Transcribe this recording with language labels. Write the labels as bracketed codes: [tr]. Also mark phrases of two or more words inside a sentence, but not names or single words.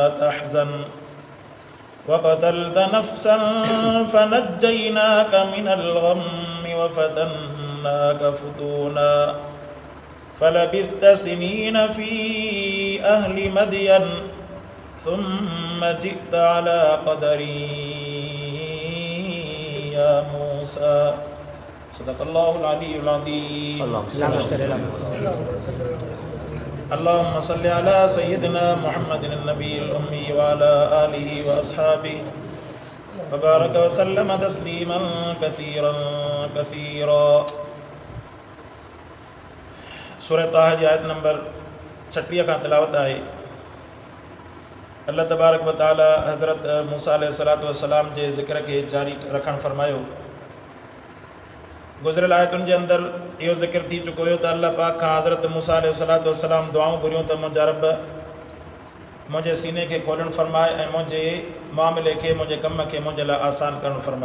[ar] تحزن وقتلت نفسا فنجيناك من الغم وفتناك فتونا فلبثت سنين في أهل مدين ثم جئت على قدري يا موسى صدق الله العلي العظيم. اللهم صل على سيدنا محمد النبي الأمي وعلى آله وأصحابه وبارك وسلم تسليما كثيرا كثيرا. [sd] सूरह ताहा जी आयत नंबर 36 का तिलावत आहे। अल्लाह [ar] تبارك وتعالى [sd] हज़रत मूसा [ar] عليه الصلاة والسلام [sd] जे ज़िक्र खे जारी रखण फरमायो। गुज़िरियल आयतुनि जे अंदरि इहो ज़िक्र थी चुको हुयो त अल्लाह पाक खां हज़रत मूसा [ar] عليه الصلاة والسلام [sd] दुआऊं घुरियूं त मुंहिंजा रब मुंहिंजे सीने खे खोलणु फरमाए ऐं मुंहिंजे मामले खे मुंहिंजे कम खे मुंहिंजे लाइ आसान करणु फरमाए।